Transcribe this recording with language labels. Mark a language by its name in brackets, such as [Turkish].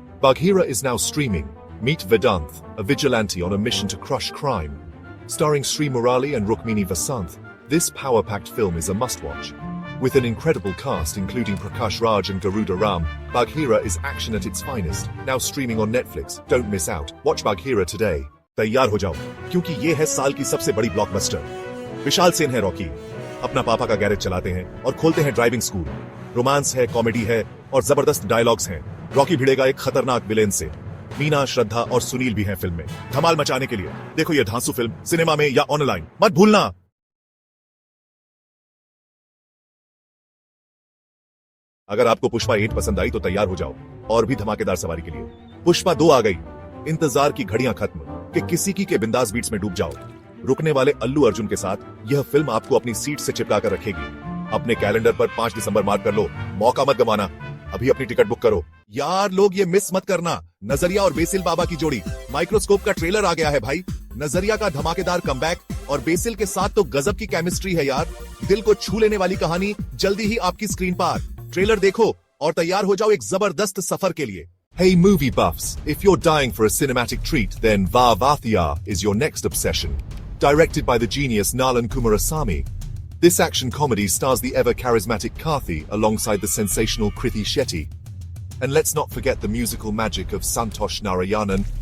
[English] Bagheera is now streaming. Meet Vedanth, a vigilante on a mission to crush crime. Starring Sri Murali and Rukmini Vasanth, this power-packed film is a must-watch. With an incredible cast including Prakash Raj and Garuda Ram, Bagheera is action at its finest. Now streaming on Netflix. Don't miss out. Watch Bagheera today. [Hindi] तैयार हो जाओ, क्योंकि ये है साल की सबसे बड़ी ब्लॉकबस्टर। विशाल सेन है रॉकी, अपना पापा का गैरेज चलाते हैं और खोलते हैं ड्राइविंग स्कूल। रोमांस है, कॉमेडी है और जबरदस्त डायलॉग्स हैं। रॉकी भिड़ेगा एक खतरनाक विलेन से। मीना, श्रद्धा और सुनील भी हैं फिल्म में। धमाल मचाने के लिए देखो ये धांसू फिल्म सिनेमा में या ऑनलाइन, मत भूलना। अगर आपको पुष्पा 8 पसंद आई तो तैयार हो जाओ और भी धमाकेदार सवारी के लिए। पुष्पा 2 आ गई। इंतजार की घड़ियां खत्म कि किसी की के बिंदास बीट्स में डूब जाओ। रुकने वाले अल्लू अर्जुन के साथ यह फिल्म आपको अपनी सीट से चिपका कर रखेगी। अपने कैलेंडर पर 5 दिसंबर मार्क कर लो, मौका मत गंवाना। अभी अपनी टिकट बुक करो। यार लोग ये मिस मत करना, नजरिया और बेसिल बाबा की जोड़ी। माइक्रोस्कोप का ट्रेलर आ गया है भाई। नजरिया का धमाकेदार कमबैक और बेसिल के साथ तो गजब की केमिस्ट्री है यार। दिल को छू लेने वाली कहानी जल्दी ही आपकी स्क्रीन पर। ट्रेलर देखो और तैयार हो जाओ एक जबरदस्त सफर के लिए। [English] Hey movie buffs, if you're dying for a cinematic treat, then Vaavathya is your next obsession. Directed by the genius Nalan Kumarasamy, this action comedy stars the ever-charismatic Karthi alongside the sensational Kriti Shetty. And let's not forget the musical magic of Santosh Narayanan.